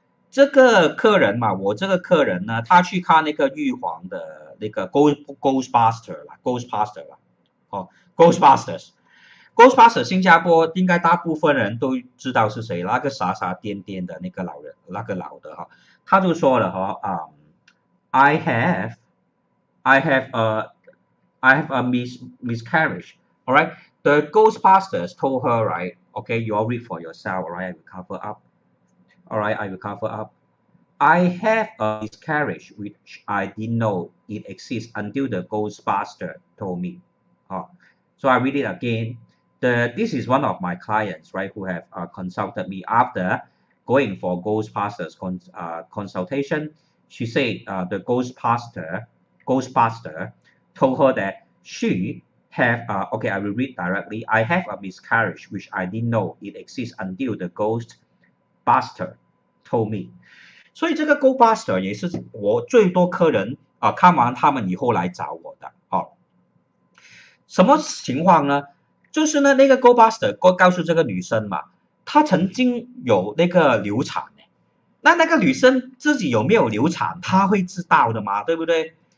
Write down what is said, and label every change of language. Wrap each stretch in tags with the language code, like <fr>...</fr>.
<zh>这个客人嘛，我这个客人呢，他去看那个玉皇的那个 Ghostbuster 啦，Ghostbusters，新加坡应该大部分人都知道是谁，那个傻傻癫癫的那个老人，那个老的他就说了</zh> <en>I have a miscarriage. All right. The Ghostbusters told her, right, okay, you all read for yourself, all right, I will cover up. All right, I will cover up. I have a miscarriage which I didn't know it exists until the Ghostbuster told me. So I read it again. This is one of my clients, right, who have consulted me after going for Ghostbusters consultation. She said the Ghostbuster told her that she have okay, I will read directly. I have a miscarriage which I didn't know it exists until the Ghostbuster told me.</en> <zh>所以这个 Ghostbuster 也是我最多客人看完他们以后来找我的。什么情况呢？就是呢，那个 Ghostbuster 告诉这个女生嘛，她曾经有那个流产。那个女生自己有没有流产，她会知道的嘛，对不对？</zh>